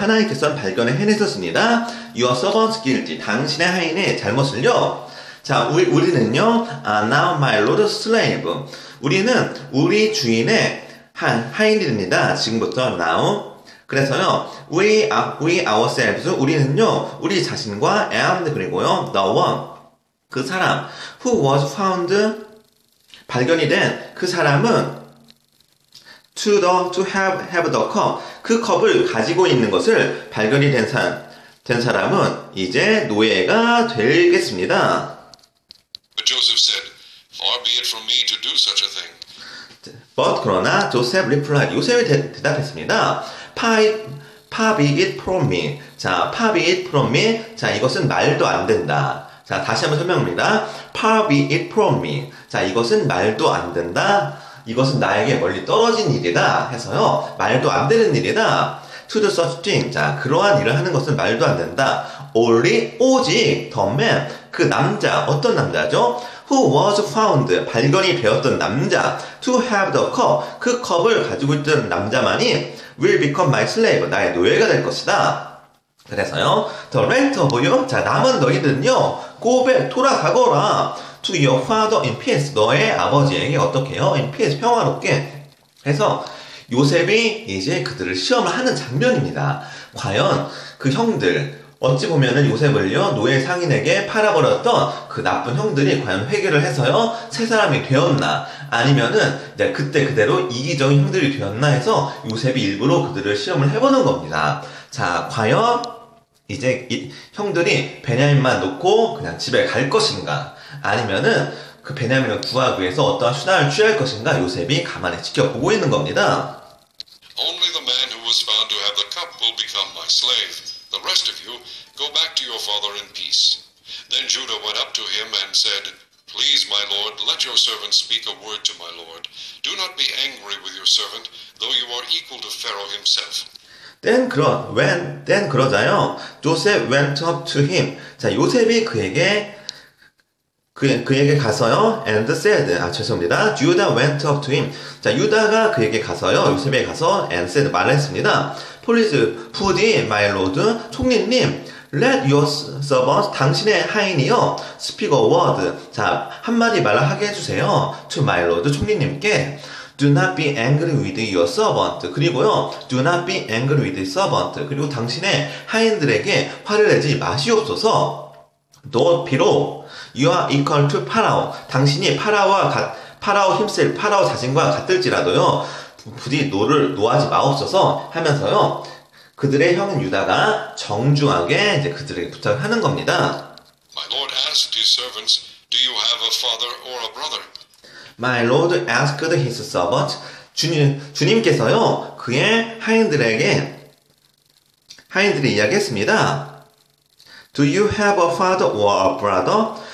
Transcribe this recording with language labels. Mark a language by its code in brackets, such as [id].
[ko] 하나님께서는 발견을 해내셨습니다. [en] Your servant's guilty. [ko] 당신의 하인의 잘못을요. 자, 우리는요, [en] now my lord slave. [ko] 우리는 우리 주인의 하인입니다. 지금부터 now. 그래서요, [en] we ourselves, [ko] 우리는요, 우리 자신과 and 그리고요, [en] the one, [ko] 그 사람, [en] who was found, [ko] 발견이 된 그 사람은 [en] to have the cup, [ko] 그 컵을 가지고 있는 것을 발견이 된 사람은 이제 노예가 되겠습니다. [en] But Joseph said, Far be it from me to do such a thing. [ko] But 그러나 조셉 replied, 요셉이 대답했습니다. [en] Far be it from me. 자, far be it from me. [ko] 자, 이것은 말도 안 된다. 자, 다시 한번 설명합니다. Far be it from me. 자, 이것은 말도 안 된다. 이것은 나에게 멀리 떨어진 일이다 해서요. 말도 안 되는 일이다. [en] To do such thing. [ko] 자, 그러한 일을 하는 것은 말도 안 된다. Only, 오직, [en] the man, [ko] 그 남자, 어떤 남자죠? [en] Who was found, [ko] 발견이 되었던 남자. [en] To have the cup, [ko] 그 컵을 가지고 있던 남자만이 [en] will become my slave, [ko] 나의 노예가 될 것이다. 그래서요, [en] the rest of you, [ko] 자, 남은 너희들은요, [en] go back, [ko] 돌아가거라. [en] To your father in peace, [ko] 너의 아버지에게 어떻게 해요? [en] In peace, [ko] 평화롭게. 해서 요셉이 이제 그들을 시험을 하는 장면입니다. 과연 그 형들, 어찌 보면은 요셉을요, 노예 상인에게 팔아버렸던 그 나쁜 형들이 과연 회개를 해서요, 새 사람이 되었나, 아니면은 이제 그때 그대로 이기적인 형들이 되었나 해서 요셉이 일부러 그들을 시험을 해보는 겁니다. 자, 과연 이제 이 형들이 베냐민만 놓고 그냥 집에 갈 것인가, 아니면은 그 베냐민을 구하기 위해서 어떠한 수단을 취할 것인가, 요셉이 가만히 지켜보고 있는 겁니다. [en] Only the man who was found to have the cup will become my slave. The rest of you, go back to your father in peace. Then Judah went up to him and said, Please, my lord, let your servant speak a word to my lord. Do not be angry with your servant, though you are equal to Pharaoh himself. Then [ko] 그러자요. [en] Joseph went up to him. [ko] 자, 요셉이 그에게 가서요. [en] And said. [ko] 죄송합니다. [en] Judah went up to him. [ko] 자, 유다가 그에게 가서요. 요셉에게 가서 [en] and said [ko] 말했습니다. [en] Please, [ko] 부디, [en] my lord, [ko] 총리님, [en] let your servant, [ko] 당신의 하인이요, [en] speak a word. [ko] 자, 한마디 말을 하게 해주세요. [en] To my lord, [ko] 총리님께. [en] Do not be angry with your servant. [ko] 그리고요, [en] do not be angry with your servant. [ko] 그리고 당신의 하인들에게 화를 내지 마시옵소서. 너 비록 [en] you are equal to Pharaoh. [ko] 당신이 파라오 힘쓸 파라오 자신과 같을지라도요, 부디 노하지 마옵소서 하면서요, 그들의 형인 유다가 정중하게 이제 그들에게 부탁을 하는 겁니다. [en] My lord asked his servants, Do you have a father or a brother? My lord asked his servant. [ko] 주님께서요, 그의 하인들이 이야기했습니다. [en] Do you have a father or a brother?